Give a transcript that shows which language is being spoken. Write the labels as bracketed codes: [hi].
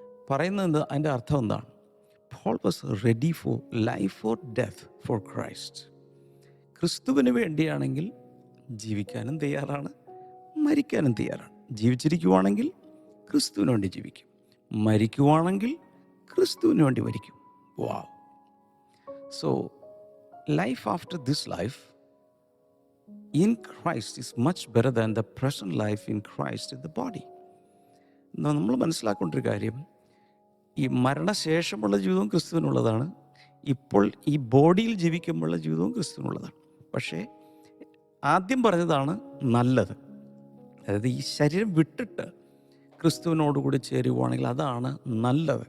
[ml] പറയുന്നത് അതിൻ്റെ അർത്ഥം എന്താണ്? [en] Paul was ready for life or death for Christ. [ml] ക്രിസ്തുവിന് വേണ്ടിയാണെങ്കിൽ ജീവിക്കാനും തയ്യാറാണ്, മരിക്കാനും തയ്യാറാണ്. ജീവിച്ചിരിക്കുവാണെങ്കിൽ ക്രിസ്തുവിന് വേണ്ടി ജീവിക്കും, മരിക്കുവാണെങ്കിൽ ക്രിസ്തുവിന് വേണ്ടി മരിക്കും. വാവ്. [en] So life after this life in Christ is much better than the present life in Christ in the body. [ml] നമ്മൾ മനസ്സിലാക്കേണ്ട ഒരു കാര്യം, ഈ മരണശേഷമുള്ള ജീവിതവും ക്രിസ്തുവിനുള്ളതാണ്, ഇപ്പോൾ ഈ ബോഡിയിൽ ജീവിക്കുമ്പോഴുള്ള ജീവിതവും ക്രിസ്തുവിനുള്ളതാണ്. പക്ഷേ ആദ്യം പറഞ്ഞതാണ് നല്ലത്. അതായത് ഈ ശരീരം വിട്ടിട്ട് ക്രിസ്തുവിനോടുകൂടി ചേരുവാണെങ്കിൽ അതാണ് നല്ലത്.